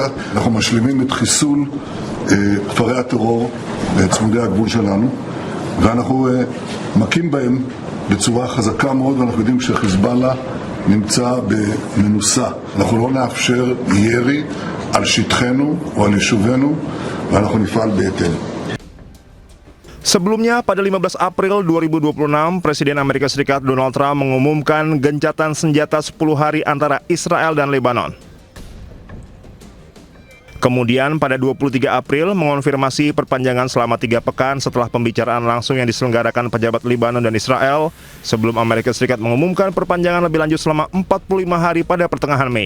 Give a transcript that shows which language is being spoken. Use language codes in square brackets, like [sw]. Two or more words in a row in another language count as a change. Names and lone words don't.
[he] אנחנו משלימים את חיסול כפרי הטרור צמודי הגבול שלנו, ואנחנו מכים בהם בצורה חזקה מאוד, ואנחנו יודעים שחיזבאללה נמצא במנוסה. אנחנו לא נאפשר ירי על שטחנו או על יישובינו, ואנחנו נפעל בהתאם. [id] Sebelumnya, pada 15 April 2026, Presiden Amerika Serikat Donald Trump mengumumkan gencatan senjata 10 hari antara Israel dan Lebanon. Kemudian pada 23 April mengonfirmasi perpanjangan selama 3 pekan setelah pembicaraan langsung yang diselenggarakan pejabat Lebanon dan Israel sebelum Amerika Serikat mengumumkan perpanjangan lebih lanjut selama 45 hari pada pertengahan Mei.